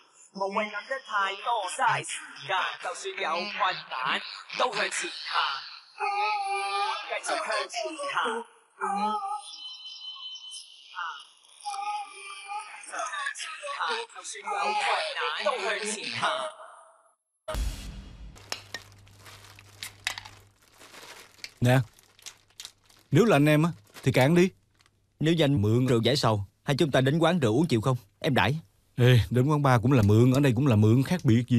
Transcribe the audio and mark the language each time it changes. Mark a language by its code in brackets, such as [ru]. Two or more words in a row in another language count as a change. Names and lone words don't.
[yue] 無謂諗得太多，嘥時間。就算有困難，都向前行，繼續向前行。就算有困難，都向前行。 [vi] Nè, nếu là anh em á thì cạn đi. Nếu danh mượn rượu giải sầu, hay chúng ta đến quán rượu uống chịu không? Em đãi. Ê, đến quán bar cũng là mượn, ở đây cũng là mượn, khác biệt gì.